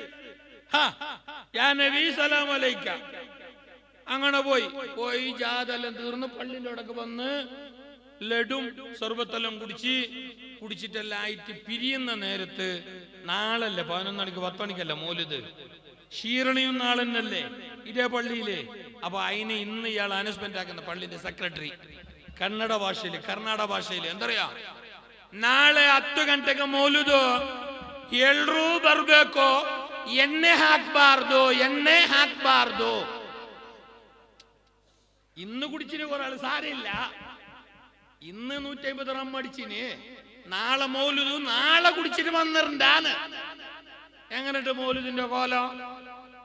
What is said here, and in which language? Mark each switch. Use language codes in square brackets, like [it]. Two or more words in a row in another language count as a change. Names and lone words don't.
[ml] അങ്ങനെ പോയി ജാഥ എല്ലാം തീർന്ന് പള്ളിന്റെ അവിടൊക്കെ വന്ന് ലഡും സർബത്തെല്ലാം കുടിച്ചിട്ടെല്ലാം ആയിട്ട് പിരിയുന്ന നേരത്ത്, നാളല്ലേ 11 മണിക്ക് 10 മണിക്കല്ല മൗലിദ്, ക്ഷീരണിയും നാളെന്നല്ലേ ഇതേ പള്ളിയിലെ. അപ്പൊ അതിന് ഇന്ന് ഇയാൾ അനൗൺസ്മെന്റ് ആക്കുന്ന പള്ളിന്റെ സെക്രട്ടറി കർണാടക ഭാഷയിൽ എന്തറിയാ, [kn] ನಾಳೆ 10 ಗಂಟೆಗೆ ಮೌಲುದು, ಎಲ್ಲರೂ ಬರ್ಬೇಕು, ಎಣ್ಣೆ ಹಾಕ್ಬಾರ್ದು. [ml] ഇന്ന് കുടിച്ചിന് ഒരാൾ സാരമില്ല, ഇന്ന് 150 റം അടിച്ചിന്, നാളെ മൗലുദ് നാളെ കുടിച്ചിട്ട് വന്നിട്ടുണ്ടാണ്. എങ്ങനെട്ട് മൗലുദിന്റെ കോലം?